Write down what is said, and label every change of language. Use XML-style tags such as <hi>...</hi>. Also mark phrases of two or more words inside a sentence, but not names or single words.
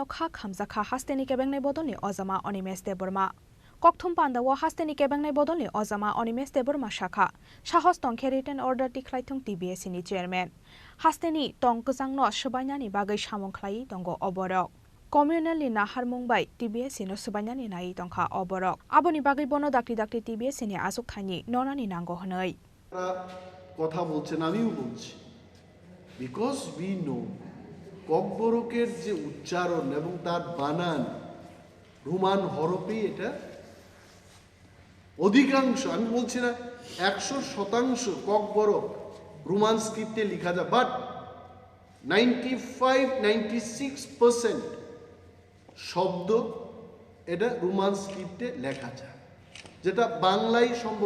<trp>kha khamjakha hasteni kebengnai bodolni ozama Onimes Deborma Kokthum panda wa hasteni kebengnai bodolni ozama Onimes Deborma shakha sahos tongkhe</trp> <en>written order</en> <trp>ti khlaithong TBS ni chairman hasteni tongkjangno subainani bagai samung khlai tongo oborok Communal ni nahar Mumbai TBS no subainani nai tongkha oborok aboni bagai bono dakri dakri TBS ni asuk thani nonani nango hnai</trp> <bn>কথা বলছেন আমিও বলছি</bn> <en>because we know</en> <bn>ককবরকের যে উচ্চারণ এবং তার বানান রোমান হরফেই এটা অধিকাংশ আমি বলছি না 100% ককবরক</bn> <en>Roman script</en> <bn>লেখা যায়, বাট 95-96% শব্দ এটা</bn> <en>Roman script</en> <bn>লেখা যায়, যেটা বাংলায় সম্ভব।</bn>